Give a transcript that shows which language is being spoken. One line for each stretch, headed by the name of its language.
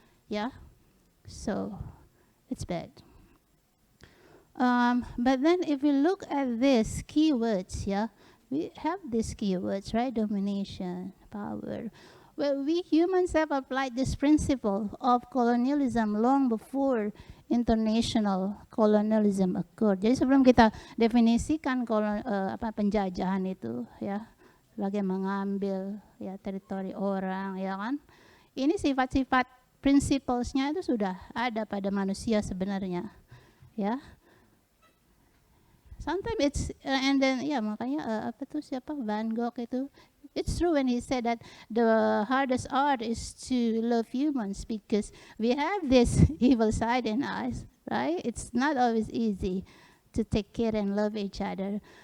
English: Yeah, so it's bad. But then if we look at these keywords, yeah, we have these keywords, right? Domination, power. Well, we humans have applied this principle of colonialism long before international colonialism occurred.
Indonesian: Jadi sebelum kita definisikan penjajahan itu, ya, sebagai mengambil ya teritori orang, ya kan? Ini sifat-sifat principles-nya itu sudah ada pada manusia sebenarnya, ya.
English: Sometimes it's and then
Indonesian: ya makanya apa tuh siapa Van Gogh itu,
English: it's true when he said that the hardest art is to love humans because we have this evil side in us, right? It's not always easy to take care and love each other.